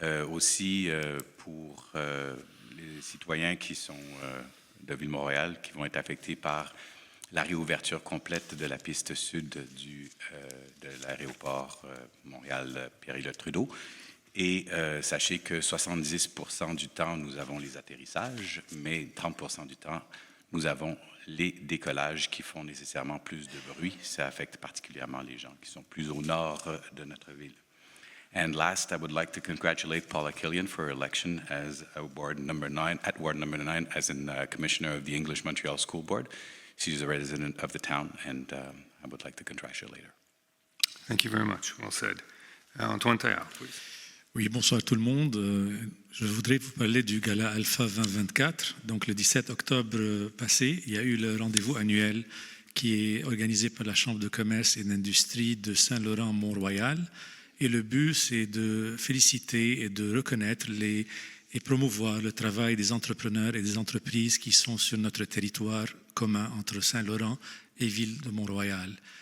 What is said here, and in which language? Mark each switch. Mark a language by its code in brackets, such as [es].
[fr] Aussi, pour les citoyens qui sont de Ville-Mont-Royal, qui vont être affectés par la réouverture complète de la piste sud de l'aéroport Montréal-Pierre-Éliott-Trudeau. Et sachez que 70% du temps, nous avons les atterrissages, mais 30% du temps, nous avons les décollages qui font nécessairement plus de bruit. Ça affecte particulièrement les gens qui sont plus au nord de notre ville. [en] And last, I would like to congratulate Paula Killian for her election as Ward Number 9 as a Commissioner of the English Montreal School Board. She's a resident of the town, and I would like to congratulate her. Thank you very much. Well said. Antoine Taillard, please. [fr] Oui, bonsoir tout le monde. Je voudrais vous parler du Gala Alpha 2024. Donc, le 17 octobre passé, il y a eu le rendez-vous annuel qui est organisé par la Chambre de commerce et d'industrie de Saint-Laurent-Mont-Royal. Et le but, c'est de féliciter et de reconnaître et promouvoir le travail des entrepreneurs et des entreprises qui sont sur notre territoire commun entre Saint-Laurent et Ville de Mont-Royal.